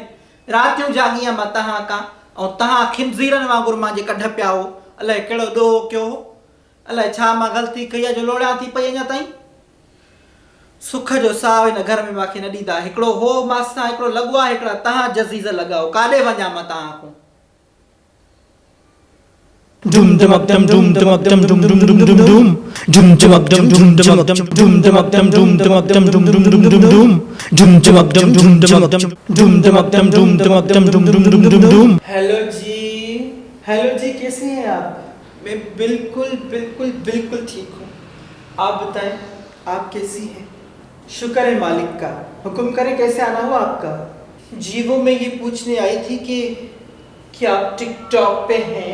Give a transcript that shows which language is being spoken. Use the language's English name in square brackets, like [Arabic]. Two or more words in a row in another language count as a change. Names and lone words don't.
[Sindhi] रातियूं जागी आहियां मां तव्हां खां, ऐं तव्हां खिंज़ीरनि वांगुरु मुंहिंजे कढ पिया हो। अलाए कहिड़ो ॾोह कयो, अलाए छा मां ग़लती कई आहे जो लोड़ियां थी पई अञा ताईं। सुख जो साह हिन घर में मूंखे न ॾींदा। हिकिड़ो हो मासां हिकिड़ो लॻो आहे, हिकिड़ा तव्हां जज़ीज़ लॻाओ। काॾे वञा मां तव्हां खां? Dum dum up dum dum dum up dum dum dum dum dum dum dum dum up dum dum dum up dum dum up dum dum dum up dum dum dum dum dum dum dum dum up dum dum dum up dum dum up dum dum dum up dum dum dum dum dum dum। [Hindi] हेलो जी, हेलो जी, कैसे हैं आप? मैं बिल्कुल बिल्कुल बिल्कुल ठीक हूँ। आप बताएं, आप कैसी हैं? शुक्र है मालिक का। हुक्म करें, कैसे आना हुआ आपका? जी वो मैं ये पूछने आई थी कि आप टिकटॉक पे हैं?